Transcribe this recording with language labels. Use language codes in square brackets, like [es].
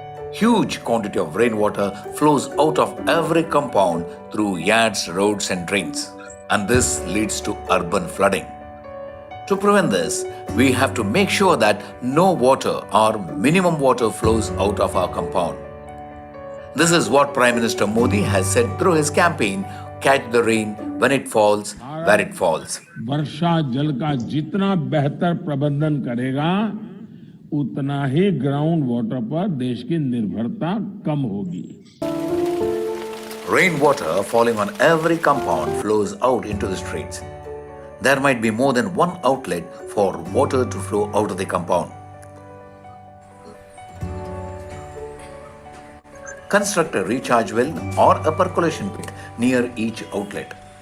[en] Huge quantity of rainwater flows out of every compound through yards, roads and drains, and this leads to urban flooding. To prevent this, we have to make sure that no water or minimum water flows out of our compound. This is what Prime Minister Modi has said through his campaign, Catch the Rain when it falls, where it falls. [hi] वर्षा जल का जितना बेहतर प्रबंधन करेगा उतना ही ground water पर देश की निर्भरता कम होगी. [en] Rainwater falling on every compound flows out into the streets. There might be more than one outlet for water to flow out of the compound. Construct a recharge well or a percolation pit near each outlet.